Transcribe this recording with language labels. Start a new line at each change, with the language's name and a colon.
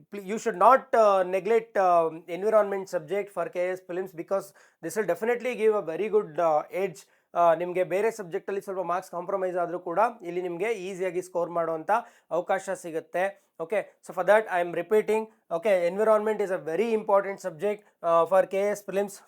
English: You should not neglect environment subject for KS Prelims, because this will definitely give a very good edge.
Kannada: ನಿಮಗೆ ಬೇರೆ ಸಬ್ಜೆಕ್ಟಲ್ಲಿ ಸ್ವಲ್ಪ marks compromise ಆದರೂ ಕೂಡ ಇಲ್ಲಿ ನಿಮಗೆ ಈಸಿಯಾಗಿ ಸ್ಕೋರ್ ಮಾಡುವಂಥ ಅವಕಾಶ ಸಿಗುತ್ತೆ.
English: Okay, so for that I am repeating, okay, environment is a very important subject for KS Prelims.